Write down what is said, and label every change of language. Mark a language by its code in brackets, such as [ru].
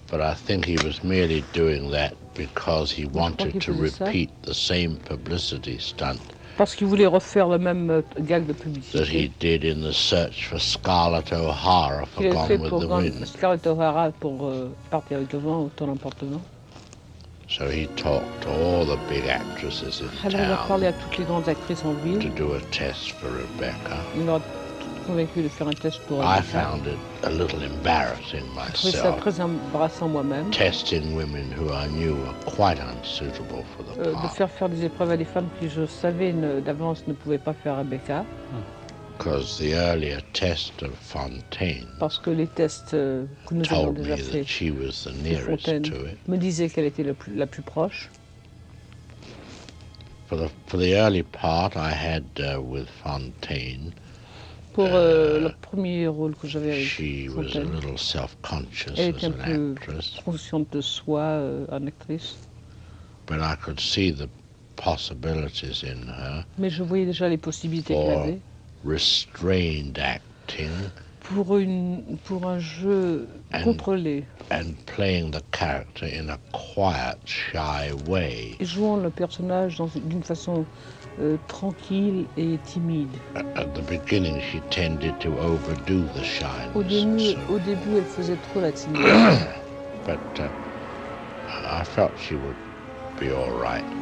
[en] But I think he was merely doing that because he wanted to repeat the same publicity stunt. [fr] Parce qu'il voulait refaire le même gag de publicité. [en] That he did in the search for Scarlett O'Hara for Gone with the Wind. [fr] Scarlett O'Hara pour partir avec le vent, autour d'emportement. [en] So he talked to all the big actresses in town. [fr] Alors il a parlé à toutes les grandes actrices en ville. [en] To do a test for Rebecca. [fr] Il m'a convaincu de faire un test pour [en] Rebecca. I found it a little embarrassing myself. [fr] Je trouvais ça très embarrassant moi-même. [en] Testing women who I knew were quite unsuitable for the part. [fr] De faire des épreuves à des femmes qui je savais d'avance ne pouvaient pas faire Rebecca. [en] Because the earlier test of Fontaine. [fr] Parce que les tests que nous avons déjà fait. [en] Told me that she was the nearest to it. [fr] Me disait qu'elle était la plus proche. [en] For the early part, I had with Fontaine. [fr] Pour le premier rôle que j'avais avec [en] she was a little self-conscious [fr] elle était [en] as [fr] un peu [en] actress. [fr] Consciente de soi en actrice. [en] But I could see the possibilities in her. [fr] Mais je voyais déjà les possibilités qu'elle avait. [en] Restrained acting. [fr] Pour un jeu and, contrôlé. [en] And playing the character in a quiet, shy way. [fr] Et jouant le personnage d'une façon tranquille et timide. [en] At the beginning, she tended to overdo the shyness. [fr] Au début, elle faisait trop la timidité. [en] But I felt she would be all right.